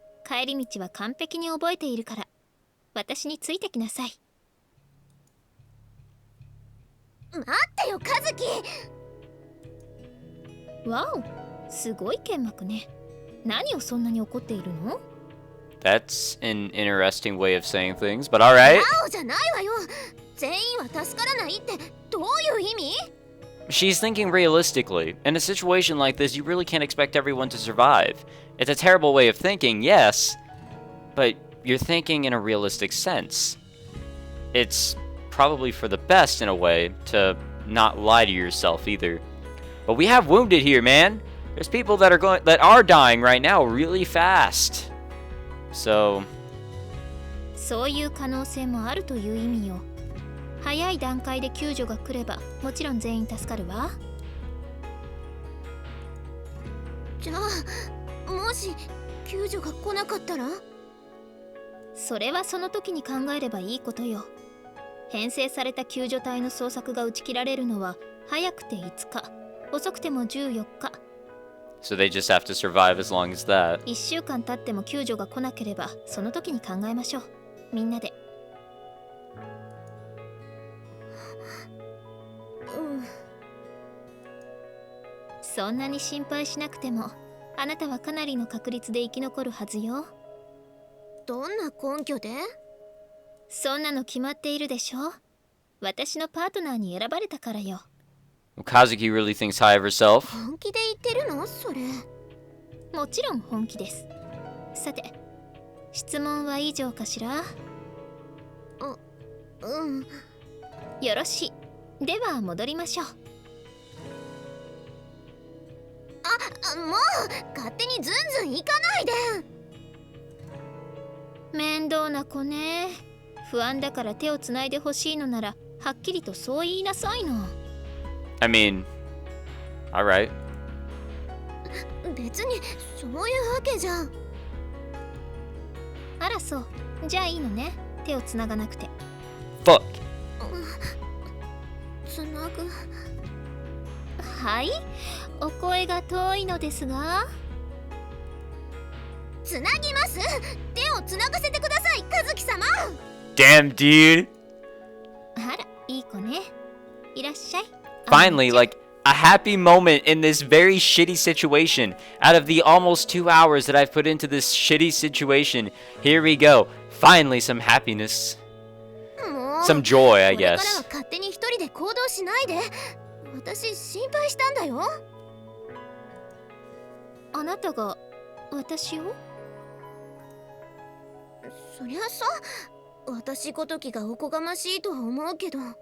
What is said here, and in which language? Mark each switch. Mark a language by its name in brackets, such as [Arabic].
[Japanese] 帰り道は完璧に覚えているから。私についてきなさい。待ってよ、カズキ！わお、すごい剣幕ね。何をそんなに怒っているの？ [English] That's an interesting way of saying things, but alright. [Japanese] ワオじゃないわよ。全員は助からないってどういう意味？ [English] She's thinking realistically. In a situation like this, you really can't expect everyone to survive. It's a terrible way of thinking, yes, but you're thinking in a realistic sense. It's probably for the best in a way to not lie to yourself either. But we have wounded here, man. There's people that are dying right now really fast. So [Japanese] そういう可能性もあるという意味よ。早い段階で救助が来ればもちろん全員助かるわ。じゃあもし救助が来なかったら？それはその時に考えればいいことよ。編成された救助隊の捜索が打ち切られるのは早くて5日、遅くても14日。 [English] So they just have to survive as long as that. [Japanese] 1週間経っても救助が来なければその時に考えましょう。みんなで。そんなに心配しなくてもあなたはかなりの確率で生き残るはずよ。どんな根拠で？そんなの決まっているでしょ。私のパートナーに選ばれたからよ。 [English] Kazuki really thinks high of herself. [Japanese] 本気で言ってるの？それ。もちろん本気です。さて、質問は以上かしら？よろしい。では戻りましょう。もう勝手にずんずん行かないで。面倒な子ね。不安だから手をつないでほしいのならはっきりとそう言いなさいの。 [English] I mean, alright. [Japanese] 別にそういうわけじゃ。あらそう。じゃあいいのね。手をつながなくて。 [English] Fuck. [Japanese] つなぐ。はい。お声が遠いのですが。つなぎます。手をつながせてください、和樹様。 [English] Damn, dude. [Japanese] あら、いい子ね。いらっしゃい。 [English] Finally, like a happy moment in this very shitty situation. Out of the almost 2 hours that I've put into this shitty situation, here we go. Finally, some happiness. Some joy, I guess. [Japanese] これからは勝手に一人で行動しないで。私心配したんだよ。あなたが私を？そりゃさ、私ごときがおこがましいとは思うけど。